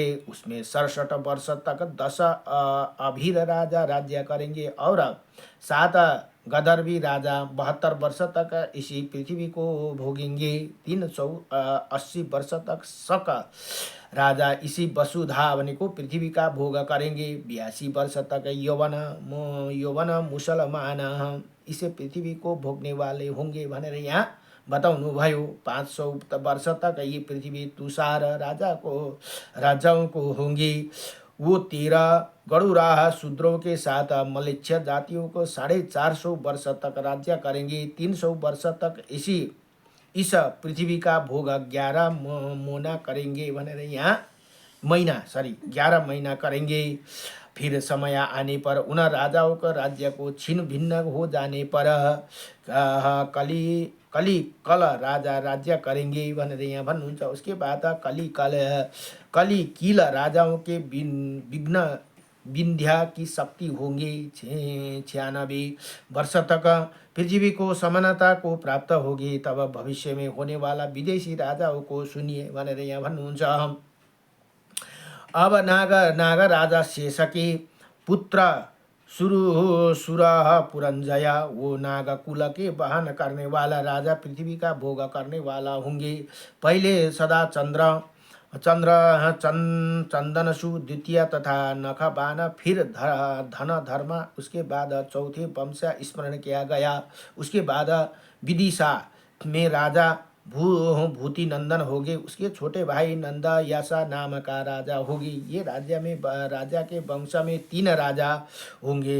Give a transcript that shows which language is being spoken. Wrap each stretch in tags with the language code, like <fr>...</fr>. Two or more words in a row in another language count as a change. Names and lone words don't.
<hi>उसमें 67 वर्ष तक 10 अभीर राजा राज्य करेंगे और 7 गदर्भी राजा 72 वर्ष तक इसी पृथ्वी को भोगेंगे। 380 वर्ष तक शक राजा इसी वसुधा भनेको पृथ्वी का भोग करेंगे। 82 वर्ष तक यौवन मुसलमान इसे पृथ्वी को भोगने वाले होंगे</hi> <ne>भनेर यहाँ बताउनु भयो।</ne> <hi>500 वर्ष तक ये पृथ्वी तुषार राजाओं को होंगी। वो 13 गरुड़ा शूद्रों के साथ मलेच्छ जातियों को 450 वर्ष तक राज्य करेंगे। 300 वर्ष तक इस पृथ्वी का भोग 11 मोना करेंगे</hi> <ne>भनेर यहाँ</ne> <hi>11 महीना करेंगे। फिर समय आने पर उन राजाओं का राज्य को छिन्न भिन्न हो जाने पर कल राजा राज्य करेंगे</hi> <ne>भनेर यहाँ भन्नुहुन्छ।</ne> <hi>उसके बाद कलिकिल राजाओं के विंध्या की शक्ति होंगी। 96 वर्ष तक पृथ्वी को समानता को प्राप्त होगी। तब भविष्य में होने वाला विदेशी राजाओं को सुनिए</hi> <ne>भनेर यहाँ भन्नुहुन्छ।</ne> <hi>अब नाग राजा शेष के पुत्र सुर पुरंजय वो नाग कुल के वहन करने वाला राजा पृथ्वी का भोग करने वाला होंगे। पहले सदा चंदनसु द्वितीय तथा नखबान फिर धन धर्म। उसके बाद चौथे वंश स्मरण किया गया। उसके बाद विदिशा में राजा भूति नंदन होगे। उसके छोटे भाई नंद यशा नाम का राजा होगी। ये राजा के वंश में 3 राजा होंगे।</hi>